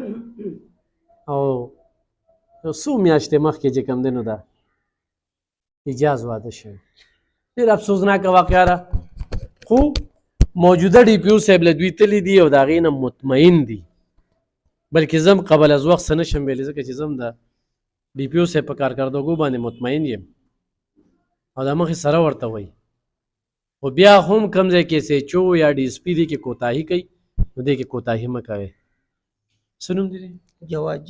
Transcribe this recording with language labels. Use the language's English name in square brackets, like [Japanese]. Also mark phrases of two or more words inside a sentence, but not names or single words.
[Pashto] او یو څو میاشتې مخکې چې کوم دی نو دا اجاز واده شوی. ډېر افسوسناکه واقعه ده. خو موجوده ډي پي او صاحب له دوی تللی دي او د هغې نه مطمئن دي. بلکې زه هم قبل از وخت څه نشم ویلی، ځکه چې زه هم د ډي پي او صاحب په کارکردګو باندې مطمئن یم او د مخې سره ورته وایي. خو بیا هم کوم ځای کې ایس ایچ او یا ډي اس پي دي کې کوتاهي کوي نو دې کې کوتاهي مه کوئ. څه نوم دی؟ جواد جی.